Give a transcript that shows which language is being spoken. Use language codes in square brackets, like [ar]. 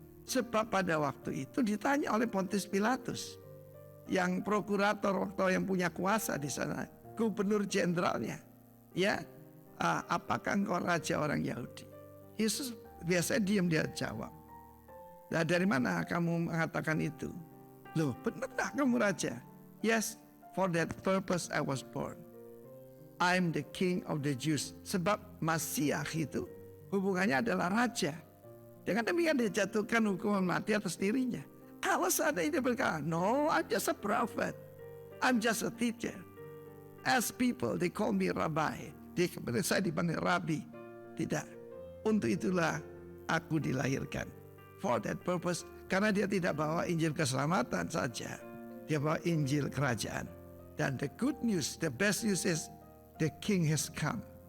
[id] Sebab pada waktu itu ditanya oleh Pontius Pilatus. Yang prokurator waktu yang punya kuasa di sana. Gubernur jenderalnya. Ya, apakah engkau raja orang Yahudi? Yesus biasanya diam, dia jawab. Nah, dari mana kamu mengatakan itu? Loh, benar kamu raja? [en] Yes, for that purpose I was born. I'm the king of the Jews. [id] Sebab Masiah itu hubungannya adalah raja. Dengan demikian dia jatuhkan hukuman mati atas dirinya. Kalau seandainya dia berkata, [en] no, I'm just a prophet. I'm just a teacher. As people, they call me rabbi. [id] Saya dipanggil rabi. Tidak. Untuk itulah aku dilahirkan. [en] For that purpose. [id] Karena dia tidak bawa Injil keselamatan saja. Dia bawa Injil kerajaan. [en] Dan the good news, the best news is the king has come.